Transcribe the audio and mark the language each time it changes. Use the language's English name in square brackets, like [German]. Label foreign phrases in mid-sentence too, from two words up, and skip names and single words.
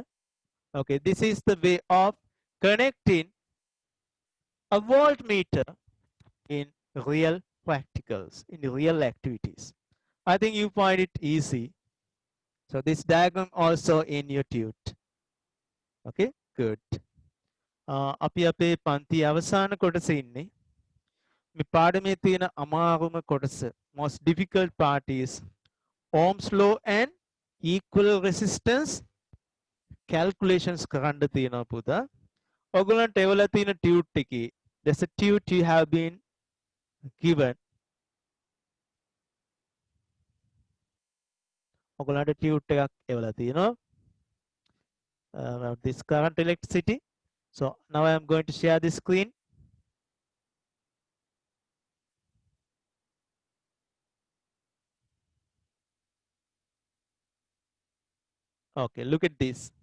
[English] Okay, this is the way of connecting a voltmeter in real practicals, in real activities. I think you find it easy. So this diagram also in your tute. Okay, good. [Sinhala] අපි අපේ පන්ති අවසාන කොටසේ ඉන්නේ. මේ පාඩමේ තියෙන අමාරුම කොටස, [English] most difficult part is Ohm's law and equal resistance calculations [Sinhala] කරන්න තියෙනවා පුතා. ඔයගොල්ලන්ට එවලා තියෙන tute එකේ, [English] there's a tute you have been given. [Sinhala] ඔයගොල්ලන්ට tute එකක් එවලා තියෙනවා [English] about this current electricity. So now I am going to share the screen. Okay, look at this.